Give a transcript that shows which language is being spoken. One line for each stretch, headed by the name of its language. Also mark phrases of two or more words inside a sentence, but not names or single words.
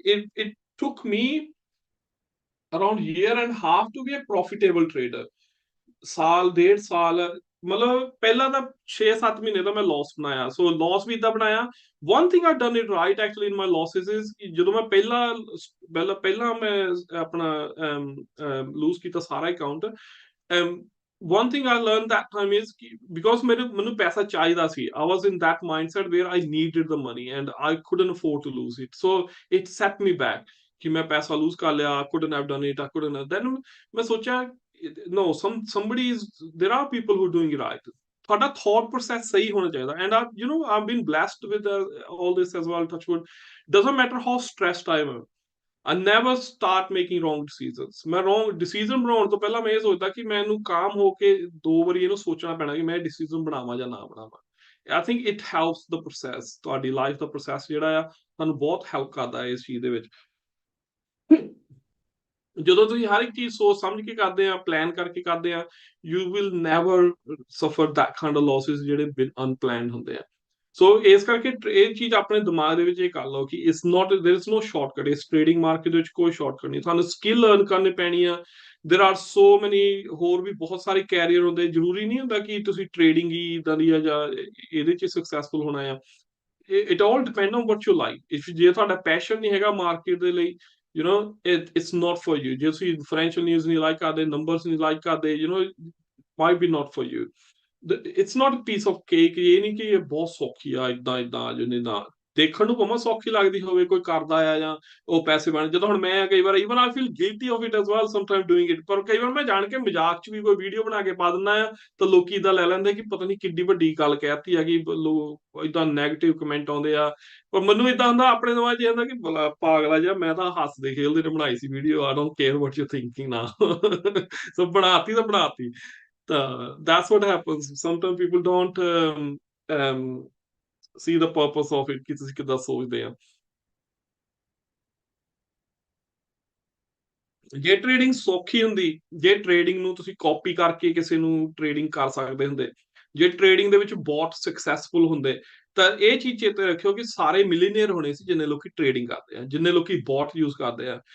English: It took me around year and half to be a profitable trader.
Punjabi: ਸਾਲ ਡੇਢ ਸਾਲ, ਮਤਲਬ ਪਹਿਲਾਂ ਤਾਂ 6-7 ਮਹੀਨੇ ਦਾ ਮੈਂ ਲਾਸ ਬਣਾਇਆ. ਸੋ ਲਾਸ ਵੀ ਇਦਾਂ ਬਣਾਇਆ.
English: One thing I done it right actually in my losses is,
Punjabi: ਜਦੋਂ ਮੈਂ ਪਹਿਲਾਂ ਮੈਂ ਆਪਣਾ ਲੂਜ਼ ਕੀਤਾ ਸਾਰਾ ਅਕਾਊਂਟ,
English: one thing I learned that time is because
Punjabi: ਮੈਨੂੰ ਪੈਸਾ ਚਾਹੀਦਾ ਸੀ.
English: I was in that mindset where I needed the money and I couldn't afford to lose it. So it set me back
Punjabi: ਕਿ ਮੈਂ ਪੈਸਾ ਲੂਜ਼ ਕਰ ਲਿਆ.
English: I couldn't have done it. I couldn't have. Then
Punjabi: ਮੈਂ ਸੋਚਿਆ
English: no, somebody is, there are people who are doing it right.
Punjabi: ਤੁਹਾਡਾ
English: thought process
Punjabi: ਸਹੀ ਹੋਣਾ ਚਾਹੀਦਾ,
English: and I've been blessed with all this as well, touch wood. Doesn't matter how stressed I am, I never start making wrong decisions.
Punjabi: ਮੈਂ
English: wrong decision
Punjabi: ਬਣਾਉਣ ਤੋਂ ਪਹਿਲਾਂ ਮੈਂ ਇਹ ਸੋਚਦਾ ਕਿ ਮੈਨੂੰ ਕਾਮ ਹੋ ਕੇ 2 ਵਾਰੀ ਇਹਨੂੰ ਸੋਚਣਾ ਪੈਣਾ ਕਿ ਮੈਂ decision ਬਣਾਵਾਂ ਜਾਂ ਨਾ ਬਣਾਵਾਂ।
English: I think it helps the process,
Punjabi: ਤੁਹਾਡੀ ਲਾਈਫ ਦਾ process ਜਿਹੜਾ ਆ ਤੁਹਾਨੂੰ ਬਹੁਤ ਹੈਲਪ ਕਰਦਾ ਹੈ ਇਸ ਚੀਜ਼ ਦੇ ਵਿੱਚ। ਜਦੋਂ ਤੁਸੀਂ ਹਰ ਇੱਕ ਚੀਜ਼ ਸੋਚ ਸਮਝ ਕੇ ਕਰਦੇ ਆ, ਪਲਾਨ ਕਰਕੇ ਕਰਦੇ ਆ,
English: you will never suffer that kind of losses
Punjabi: ਜਿਹੜੇ unplanned ਹੁੰਦੇ ਆ। ਸੋ ਇਸ ਕਰਕੇ ਇਹ ਚੀਜ਼ ਆਪਣੇ ਦਿਮਾਗ ਦੇ ਵਿੱਚ ਇਹ ਕਰ ਲਓ ਕਿ
English: it's not, there is no shortcut,
Punjabi: ਇਸ ਟ੍ਰੇਡਿੰਗ ਮਾਰਕੀਟ ਦੇ ਵਿੱਚ ਕੋਈ ਸ਼ਾਰਟਕਟ ਨਹੀਂ, ਤੁਹਾਨੂੰ
English: skill learn
Punjabi: ਕਰਨੀ ਪੈਣੀ ਆ।
English: there are so many
Punjabi: ਹੋਰ ਵੀ ਬਹੁਤ ਸਾਰੇ ਕੈਰੀਅਰ ਹੁੰਦੇ, ਜ਼ਰੂਰੀ ਨਹੀਂ ਹੁੰਦਾ ਕਿ ਤੁਸੀਂ ਟ੍ਰੇਡਿੰਗ ਹੀ ਇੱਦਾਂ ਦੀ ਆ ਜਾਂ ਇਹਦੇ 'ਚ ਸਕਸੈਸਫੁਲ ਹੋਣਾ ਆ।
English: it all depend on what you like.
Punjabi: if ਜੇ ਤੁਹਾਡਾ ਪੈਸ਼ਨ ਨਹੀਂ ਹੈਗਾ ਮਾਰਕੀਟ ਦੇ ਲਈ,
English: it's not for you।
Punjabi: ਜੇ ਤੁਸੀਂ
English: financial news
Punjabi: ਨਹੀਂ ਲਾਈਕ ਕਰਦੇ, ਨੰਬਰਸ ਨਹੀਂ ਲਾਈਕ ਕਰਦੇ,
English: might be not for you। it's not a piece of cake।
Punjabi: ਇਹ ਨਹੀਂ ਕਿ ਇਹ ਬਹੁਤ ਸੌਖੀ ਆ, ਇਦਾਂ ਇਦਾਂ ਜਿਹਨੇ ਨਾ ਦੇਖਣ ਨੂੰ ਭਾਵੇਂ ਸੌਖੀ ਲੱਗਦੀ ਹੋਵੇ, ਕੋਈ ਕਰਦਾ ਆ ਜਾਂ ਉਹ ਪੈਸੇ ਬਣ, ਜਦੋਂ ਹੁਣ ਮੈਂ ਕਈ ਵਾਰ
English: even I feel guilty of it as well sometimes doing it,
Punjabi: ਪਰ ਕਈ ਵਾਰ ਮੈਂ ਜਾਣ ਕੇ ਮਜ਼ਾਕ 'ਚ ਵੀ ਕੋਈ ਵੀਡੀਓ ਬਣਾ ਕੇ ਪਾ ਦਿੰਦਾ ਆ, ਤਾਂ ਲੋਕੀ ਇਦਾਂ ਲੈ ਲੈਂਦੇ ਕਿ ਪਤਾ ਨਹੀਂ ਕਿੱਡੀ ਵੱਡੀ ਗੱਲ ਕਹਿਤੀ ਆ, ਕਿ ਲੋਕ ਇਦਾਂ
English: negative comment
Punjabi: ਆਉਂਦੇ ਆ। ਪਰ ਮੈਨੂੰ ਇਦਾਂ ਹੁੰਦਾ ਆਪਣੇ ਦਿਮਾਗ 'ਚ ਹੁੰਦਾ ਕਿ ਪਾਗਲਾ ਜਿਹਾ, ਮੈਂ ਤਾਂ ਹੱਸਦੇ ਖੇਲਦੇ ਨੇ ਬਣਾਈ ਸੀ ਵੀਡੀਓ,
English: I don't care what you're thinking now।
Punjabi: ਸੋ ਬਣਾਤੀ ਤਾਂ ਬਣਾਤੀ।
English: that's what happens sometimes। people don't see the purpose of it,
Punjabi: ਕਿ ਤੁਸੀਂ ਕਿੱਦਾਂ ਸੋਚਦੇ ਆ। ਜੇ ਟ੍ਰੇਡਿੰਗ ਸੌਖੀ ਹੁੰਦੀ, ਜੇ ਟ੍ਰੇਡਿੰਗ ਨੂੰ ਤੁਸੀਂ ਕਾਪੀ ਕਰਕੇ ਕਿਸੇ ਨੂੰ ਟ੍ਰੇਡਿੰਗ ਕਰ ਸਕਦੇ ਹੁੰਦੇ, ਜੇ ਟ੍ਰੇਡਿੰਗ ਦੇ ਵਿੱਚ ਬਹੁਤ ਸਕਸੈਸਫੁਲ ਹੁੰਦੇ, ਤਾਂ ਇਹ ਚੀਜ਼ ਚੇਤੇ ਰੱਖਿਓ ਕਿ ਸਾਰੇ ਮਿਲੀਨੀਅਰ ਹੋਣੇ ਸੀ ਜਿੰਨੇ ਲੋਕੀ ਟ੍ਰੇਡਿੰਗ ਕਰਦੇ ਆ, ਜਿੰਨੇ ਲੋਕੀ
English: bot use
Punjabi: ਕਰਦੇ ਆ।